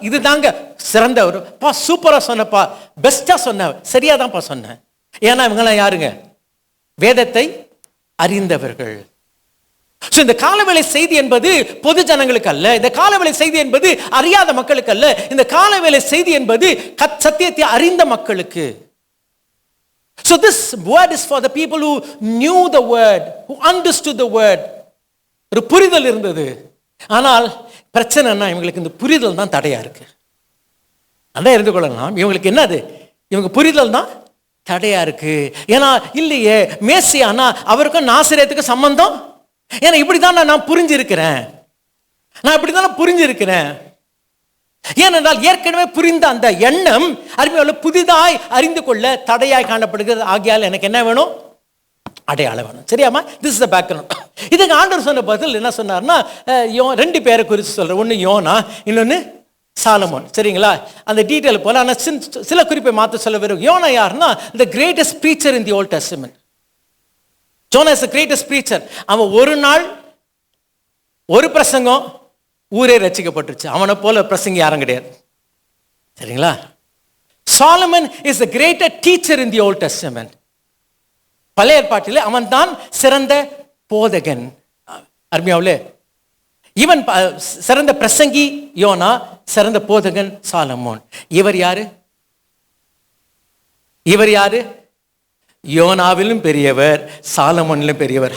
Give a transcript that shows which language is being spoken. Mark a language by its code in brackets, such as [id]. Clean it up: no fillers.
[ta] இது தாங்க சிறந்த ஒரு பா, சூப்பரா சொன்னப்பா, பெஸ்டா சொன்ன, சரியாதான்ப்பா சொன்னேன். ஏன்னா இவங்கெல்லாம் யாருங்க, வேதத்தை அறிந்தவர்கள். இந்த காலவேளை செய்தி என்பது பொது ஜனங்களுக்கு அல்ல, இந்த காலவேளை செய்தி என்பது அறியாத மக்களுக்கு அல்ல, இந்த காலவேளை செய்தி என்பது சத்தியத்தை அறிந்த மக்களுக்கு. [en] So this word is for the people who knew the word, who understood the word. [ta] ஒரு புரிதல் இருந்தது. ஆனால் பிரச்சனைனா இவங்களுக்கு இந்த புரிதல் தான் தடையா இருக்கு. அதான் இருந்து கொள்ளலாம், இவங்களுக்கு என்னது, இவங்க புரிதல் தான் தடையா இருக்கு. ஏன்னா இல்லையே மேசியானா அவருக்கும் நாசரேத்துக்கும் சம்பந்தம், ஏன்னா இப்படிதான் நான் புரிஞ்சிருக்கிறேன், நான் இப்படிதான் புரிஞ்சிருக்கிறேன். ஏனென்றால் ஏற்கனவே புரிந்த அந்த எண்ணம் அருமையுள்ள புதிதாய் அறிந்து கொள்ள தடையாய் காணப்படுகிறது. ஆகையால் எனக்கு என்ன வேணும், அடையாளம் வேணும். சரியாமா? [en] This is the background. [ta] இதுக்கு ஆண்டவர் சொன்ன பதில் என்ன சொன்னார்னா, ரெண்டு பேரை குறித்து சொல்றேன், ஒன்று யோனா, இன்னொன்று சாலமோன். சரிங்களா? அந்த டீட்டெயில் போல, ஆனால் சில குறிப்பை மாற்ற சொல்ல வரும். யோனா யாருன்னா [en] the greatest preacher in the Old Testament. Jonah is the greatest preacher. [ta] அவன் ஒரு நாள் ஒரு பிரசங்கம் ஊரே ரட்சிக்கப்பட்டுருச்சு. அவனை போல பிரசங்கி யாரும் கிடையாது. சரிங்களா? [en] Solomon is the greater teacher in the Old Testament. [ta] பழைய ஏற்பாட்டிலே அவன் தான் சிறந்த போதகன். அருமையாவுலே இவன் சிறந்த பிரசங்கி யோனா, சிறந்த போதகன் சாலமோன். இவர் யாரு? இவர் யாரு? யோனாவிலும் பெரியவர், சாலமோனிலும் பெரியவர்.